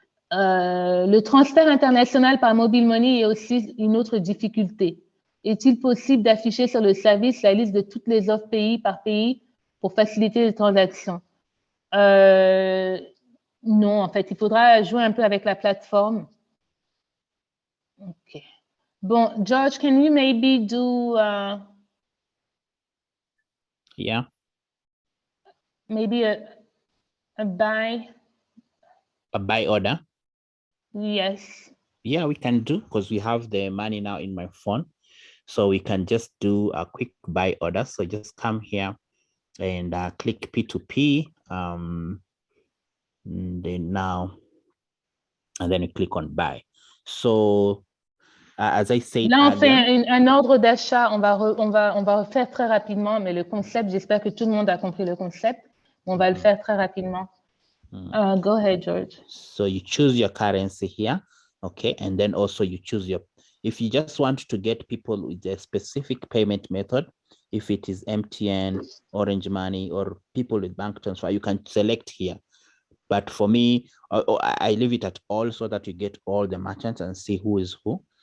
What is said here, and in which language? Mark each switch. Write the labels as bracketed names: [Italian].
[French] Le transfert international par mobile money est aussi une autre difficulté. Est-il possible d'afficher sur le service la liste de toutes les offres pays par pays pour faciliter les transactions? Non, en fait, il faudra jouer un peu avec la plateforme. OK. [English] Bon, George, can you maybe do... yeah. Maybe a buy? A buy order? Yes. Yeah, we can do, because we have the money now in my phone. So we can just do a quick buy order. So just come here and click P2P. Then now, and then you click on buy. So as I said [French] Là, on fait [English] earlier, [French] un ordre d'achat. On va refaire très rapidement, mais le concept, j'espère que tout le monde a compris le concept. On va le faire très rapidement. [English] Go ahead, George. So you choose your currency here, okay, and then also you choose your, if you just want to get people with a specific payment method, if it is MTN, Orange Money, or people with bank transfer, you can select here. But for me, I leave it at all so that you get all the merchants and see who is who.